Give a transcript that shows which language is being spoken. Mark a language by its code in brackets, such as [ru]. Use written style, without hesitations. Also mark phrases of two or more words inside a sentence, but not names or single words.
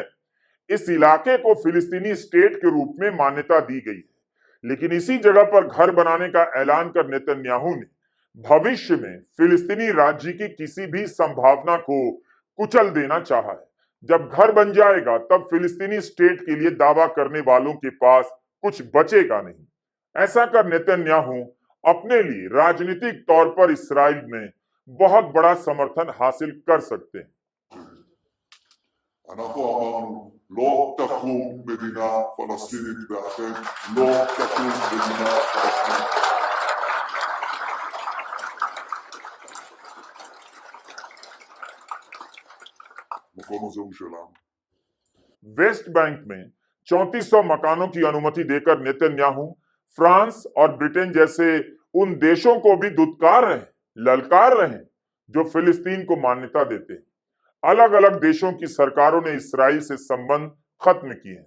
[hi] इस इलाके को फिलिस्तीनी स्टेट के रूप में मान्यता दी गई है, लेकिन इसी जगह पर घर बनाने का ऐलान कर नेतन्याहू ने भविष्य में फिलिस्तीनी राज्य की किसी भी संभावना को कुचल देना चाहा है। जब घर बन जाएगा तब फिलिस्तीनी स्टेट के लिए दावा करने वालों के पास कुछ बचेगा नहीं। ऐसा कर नेतन्याहू अपने लिए राजनीतिक तौर पर इसराइल में बहुत बड़ा समर्थन हासिल कर सकते हैं। [he] אנחנו אמרנו, לא תקום מדינה פלסטינית ואחרת, לא תקום מדינה פלסטינית. המקום הזה הוא שלנו. [hi] वेस्ट बैंक में 3400 मकानों की अनुमति देकर नेतन्याहू फ्रांस और ब्रिटेन जैसे उन देशों को भी दुत्कार रहे, ललकार रहे जो फिलिस्तीन को मान्यता देते हैं। अलग अलग देशों की सरकारों ने इसराइल से संबंध खत्म किए हैं।